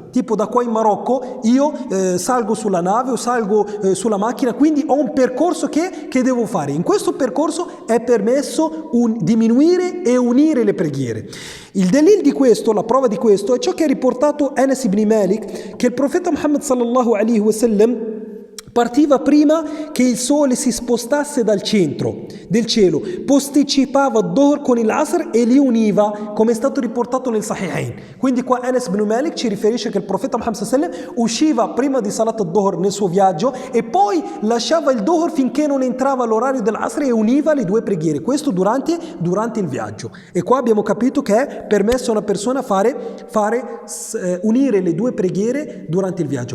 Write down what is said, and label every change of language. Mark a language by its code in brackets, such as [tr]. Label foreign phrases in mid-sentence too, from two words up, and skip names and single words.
[it] Tipo da qua in Marocco io salgo sulla nave o salgo sulla macchina, quindi ho un percorso che devo fare. In questo percorso è permesso diminuire e unire le preghiere. Il delil di questo, la prova di questo, è ciò che ha riportato Anas ibn Malik, che il profeta Muhammad [ar] صلى الله عليه وسلم [it] partiva prima che il sole si spostasse dal centro del cielo, posticipava Dhuhr con il Asr e li univa, come è stato riportato nel Sahihain. Quindi qua Anas ibn Malik ci riferisce che il profeta Muhammad [ar] صلى الله عليه وسلم [it] usciva prima di [ar] صلاة الظهر [it] nel suo viaggio e poi lasciava il Dhuhr finché non entrava l'orario dell'Asr e univa le due preghiere. Questo durante il viaggio. E qua abbiamo capito che è permesso a una persona unire le due preghiere durante il viaggio.